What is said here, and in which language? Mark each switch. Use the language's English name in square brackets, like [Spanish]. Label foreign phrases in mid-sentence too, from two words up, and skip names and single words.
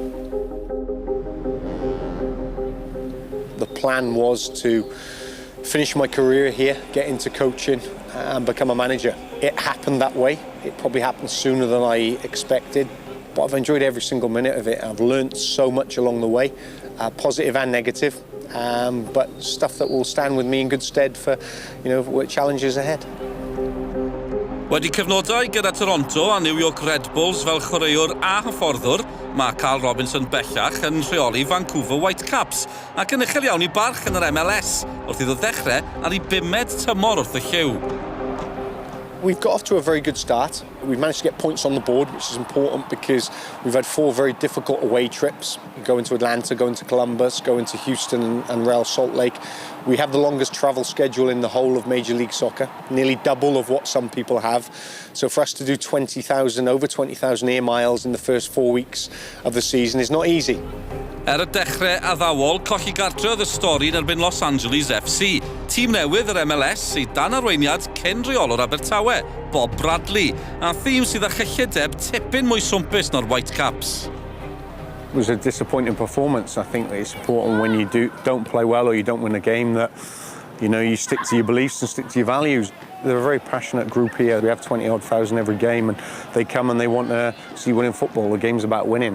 [English] The plan was to finish my career here, get into coaching and become a manager. It happened that way. It probably happened sooner than I expected, but I've enjoyed every single minute of it. I've learned so much along the way, positive and negative, but stuff that will stand with me in good stead for, challenges ahead. [Welsh] Wedi cyfnodau gyda Toronto a New York Red Bulls fel chwaraewr a hyfforddwr, mae Carl Robinson bellach yn rheoli Vancouver Whitecaps ac yn uchel iawn I barch yn yr MLS wrth iddo ddechrau ar I 5 tymor wrth y lliw. [English] We've got off to a very good start. We've managed to get points on the board, which is important because we've had 4 very difficult away trips. Going to Atlanta, going to Columbus, going to Houston and Real Salt Lake. We have the longest travel schedule in the whole of Major League Soccer, nearly double of what some people have. So for us to do over 20,000 air miles in the first 4 weeks of the season is not easy. [Welsh] Y dechrau addawol, colli gartref y stori yn erbyn Los Angeles FC. Tîm newydd yr MLS sydd dan arweiniad cyn rheolwr Abertawe, Bob Bradley, a thîm sydd â chyllideb tipyn mwy swmpus na'r Whitecaps. [English] It was a disappointing performance. I think that it's important when you don't play well or you don't win a game that you stick to your beliefs and stick to your values. They're a very passionate group here. We have 20-odd thousand every game and they come and they want to see winning football. The game's about winning.